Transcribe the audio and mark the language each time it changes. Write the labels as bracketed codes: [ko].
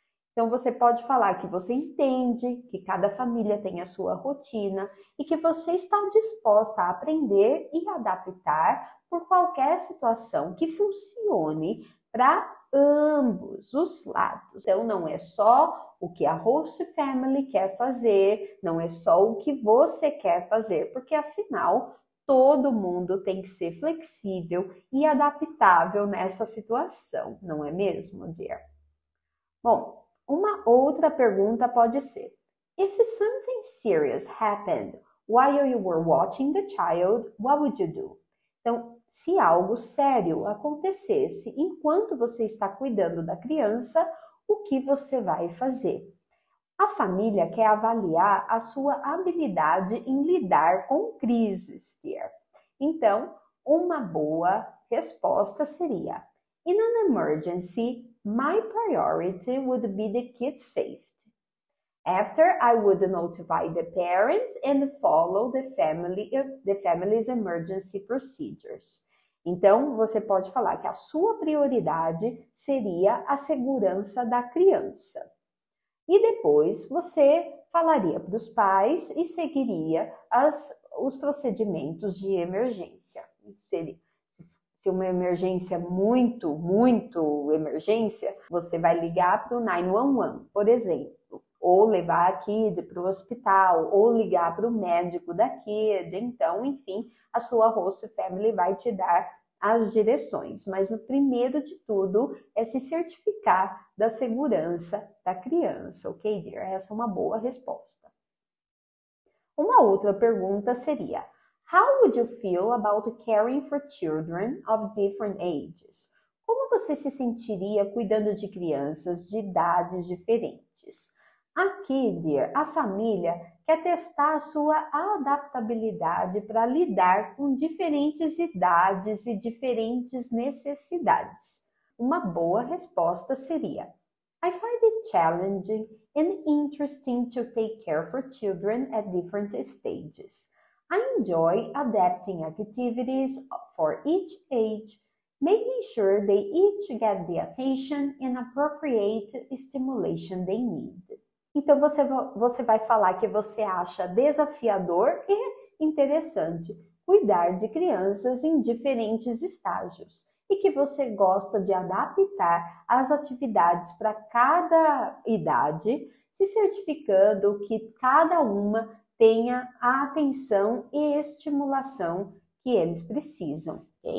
[pt] Então, você pode falar que você entende que cada família tem a sua rotina e que você está disposta a aprender e adaptar por qualquer situação que funcione para ambos os lados. Então, não é só o que a host family quer fazer, não é só o que você quer fazer, porque afinal, todo mundo tem que ser flexível e adaptável nessa situação, não é mesmo, dear? Bom, uma outra pergunta pode ser: [en] If something serious happened while you were watching the child, what would you do? [pt] Então, se algo sério acontecesse enquanto você está cuidando da criança, o que você vai fazer? A família quer avaliar a sua habilidade em lidar com crises, dear. Então, uma boa resposta seria: [en] In an emergency, my priority would be the kid's safety. After, I would notify the parents and follow the family's emergency procedures. [pt] Então, você pode falar que a sua prioridade seria a segurança da criança. E depois você falaria para os pais e seguiria os procedimentos de emergência. Se uma emergência muito emergência, você vai ligar para o 911, por exemplo, ou levar a kid para o hospital, ou ligar para o médico da kid. Então, enfim, a sua host family vai te dar as direções. Mas no primeiro de tudo é se certificar da segurança da criança, ok, dear? Essa é uma boa resposta. Uma outra pergunta seria: [en] How would you feel about caring for children of different ages? [pt] Como você se sentiria cuidando de crianças de idades diferentes? Aqui, dear, a família quer testar a sua adaptabilidade para lidar com diferentes idades e diferentes necessidades. Uma boa resposta seria: [en] I find it challenging and interesting to take care for children at different stages. I enjoy adapting activities for each age, making sure they each get the attention and appropriate stimulation they need. [pt] Então, você vai falar que você acha desafiador e interessante cuidar de crianças em diferentes estágios e que você gosta de adaptar as atividades para cada idade, se certificando que cada uma tenha a atenção e estimulação que eles precisam. Okay?